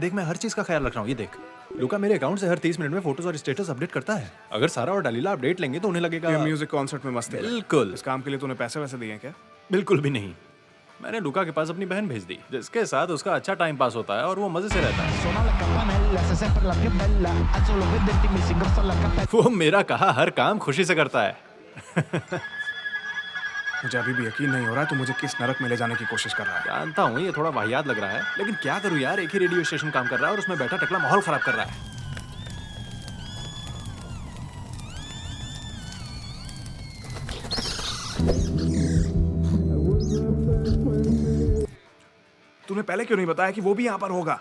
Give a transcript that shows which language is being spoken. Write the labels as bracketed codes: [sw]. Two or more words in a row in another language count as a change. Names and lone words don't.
[hi] देख मैं हर चीज का ख्याल रख रहा हूँ। ये देख, लुका मेरे अकाउंट से हर 30 मिनट में फोटोज और स्टेटस अपडेट करता है। अगर सारा और डलीला अपडेट लेंगे तो उन्हें लगेगा ये म्यूजिक कॉन्सर्ट में मस्ती है। बिल्कुल। इस काम के लिए तूने पैसे वैसे दिए हैं क्या? बिल्कुल भी नहीं। मैंने लुका के पास अपनी बहन भेज दी, जिसके साथ उसका अच्छा टाइम पास होता है और वो मजे से रहता है। [it] Suona la campanella, sei sempre la più bella. A solo vederti mi si ingrossa la cappella. [hi] वो मेरा कहा हर काम खुशी से करता है। मुझे अभी भी यकीन नहीं हो रहा है तू मुझे किस नरक में ले जाने की कोशिश कर रहा है। जानता हूँ ये थोड़ा वाहियात लग रहा है, लेकिन क्या करूँ यार, एक ही रेडियो स्टेशन काम कर रहा है और उसमें बैठा टकला माहौल खराब कर रहा है। तूने पहले क्यों नहीं बताया कि वो भी यहाँ पर होगा?